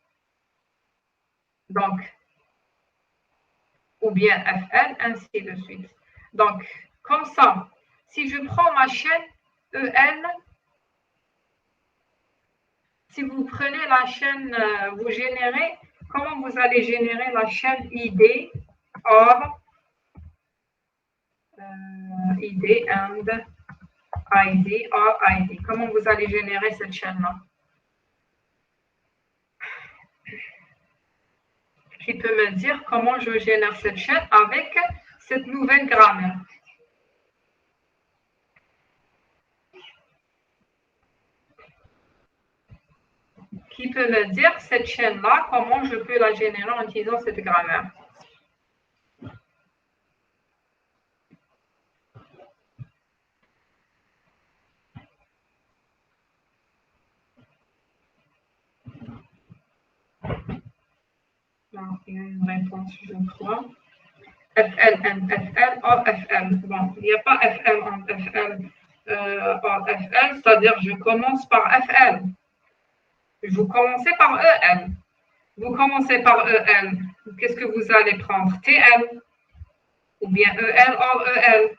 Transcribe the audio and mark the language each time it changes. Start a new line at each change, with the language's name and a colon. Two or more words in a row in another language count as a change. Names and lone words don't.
French: Donc, ou bien FL, ainsi de suite. Donc, comme ça, si je prends ma chaîne EL, si vous prenez la chaîne, vous générez, comment vous allez générer la chaîne
English: ID or ID and ID or ID?
French: Comment vous allez générer cette chaîne-là? Qui peut me dire comment je génère cette chaîne avec cette nouvelle grammaire? Qui peut me dire cette chaîne-là, comment je peux la générer en utilisant cette grammaire? Non, il y a une réponse, je crois.
English: FL and FL or FL.
French: Bon, il n'y a pas FL en FL or FL, c'est-à-dire je commence par FL. Vous commencez par EL. Vous commencez par EL. Qu'est-ce que vous allez prendre? TL ou bien EL or EL.